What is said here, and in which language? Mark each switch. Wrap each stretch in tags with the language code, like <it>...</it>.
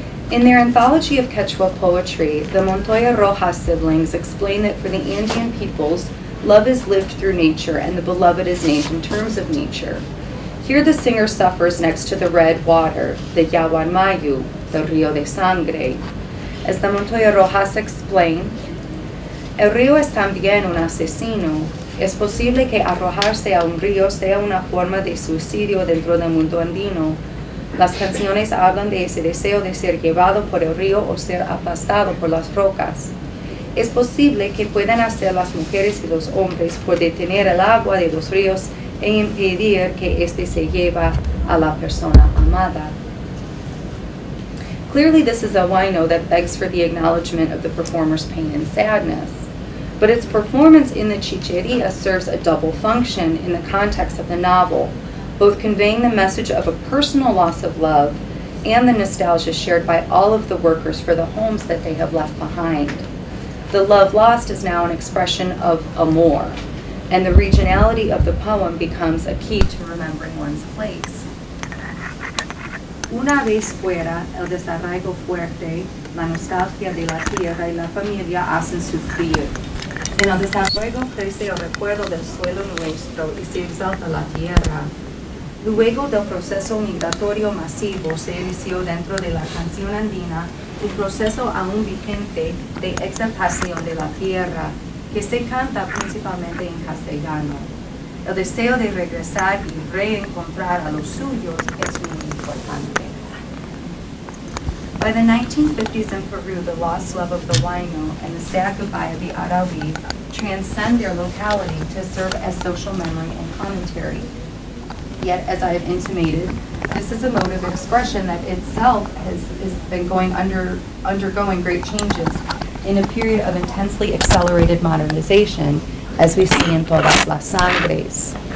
<en>In their anthology of Quechua poetry, the Montoya Rojas siblings explain that for the Andean peoples, love is lived through nature and the beloved is named in terms of nature. Here the singer suffers next to the red water, the Yaguanmayu, the Rio de Sangre. As the Montoya Rojas explain,</en> <es>el río es también un asesino. Es posible que arrojarse a un río sea una forma de suicidio dentro del mundo andino. Las canciones hablan de ese deseo de ser llevado por el río o ser aplastado por las rocas. Es posible que puedan hacer las mujeres y los hombres por detener el agua de los ríos e impedir que éste se lleve a la persona amada.</es> <en>Clearly, this is a Huayno that begs for the acknowledgement of the performer's pain and sadness. But its performance in the chicheria serves a double function in the context of the novel, both conveying the message of a personal loss of love and the nostalgia shared by all of the workers for the homes that they have left behind. The love lost is now an expression of amor, and the regionality of the poem becomes a key to remembering one's place.</en> <es>Una vez fuera, el desarraigo fuerte, la nostalgia de la tierra y la familia hacen sufrir. En el desarraigo crece el recuerdo del suelo nuestro y se exalta la tierra. Luego del proceso migratorio masivo se inició dentro de la canción andina un proceso aún vigente de exaltación de la tierra, que se canta principalmente en castellano. El deseo de regresar y reencontrar a los suyos es muy importante.</es> <en>By the 1950s in Peru, the lost love of the Huayno and the sad goodbye of the Arawi transcend their locality to serve as social memory and commentary. Yet, as I have intimated, this is a mode of expression that itself has been undergoing great changes in a period of intensely accelerated modernization, as we see in Todas las Sangres.</en>